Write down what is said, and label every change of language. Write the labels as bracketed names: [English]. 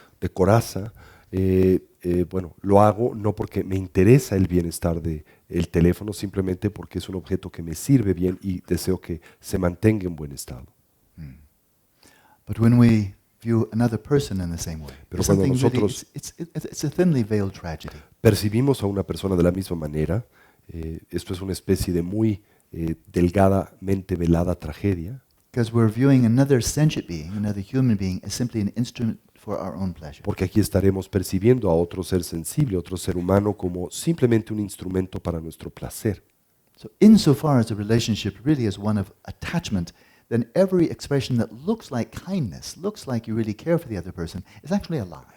[Spanish] De coraza, bueno, lo hago no porque me interesa el bienestar del teléfono, simplemente porque es un objeto que me sirve bien y deseo que se mantenga en buen estado. [English] But when we view another person in the same way, [Spanish] Pero [English] there's [Spanish] cuando [English] something really, [Spanish] nosotros [English] it's a thinly veiled tragedy. [Spanish] percibimos a una persona de la misma manera, esto es una especie de muy delgadamente velada tragedia, [English] Because we're viewing another sentient being, another human being, as simply an instrument for our own pleasure. [Spanish] porque aquí estaremos percibiendo a otro ser sensible, otro ser humano, como simplemente un instrumento para nuestro placer. [English] So insofar as the relationship really is one of attachment, then every expression that looks like kindness, looks like you really care for the other person, is actually a lie.